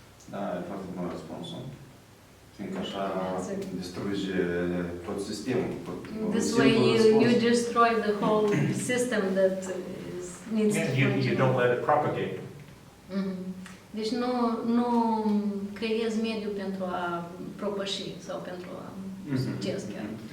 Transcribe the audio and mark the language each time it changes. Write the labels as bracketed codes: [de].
[ro] Da, e foarte bun răspunsul. Fiindcă așa distruge tot sistemul. [en] This way you destroy the whole system that needs to function. You don't let it propagate. [ro] Deci nu creezi mediu pentru a propăși sau pentru a succes chiar.